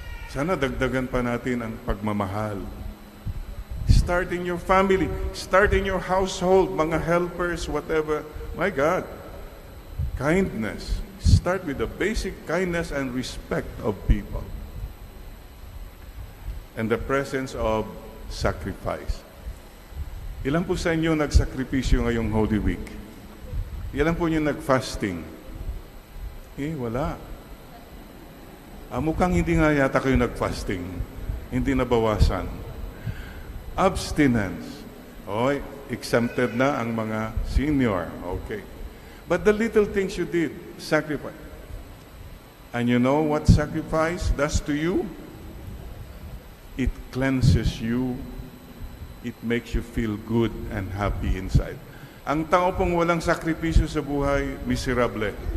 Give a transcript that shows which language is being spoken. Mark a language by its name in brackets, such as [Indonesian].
[Filipino] Sana dagdagan pa natin ang pagmamahal. [English] Start in your family. Start in your household, mga helpers, whatever. My God, kindness. Start with the basic kindness and respect of people. And the presence of sacrifice. [Filipino] Ilan po sa inyo nagsakripisyo ngayong Holy Week? Ilan po nyo nag-fasting? Wala. Mukhang hindi nga yata kayo nag-fasting. Hindi nabawasan. [English] Abstinence. [Filipino] Exempted na ang mga senior. Okay. [English] But the little things you did, sacrifice. And you know what sacrifice does to you? It cleanses you. It makes you feel good and happy inside. [Filipino] Ang tao pong walang sakripisyo sa buhay, miserable.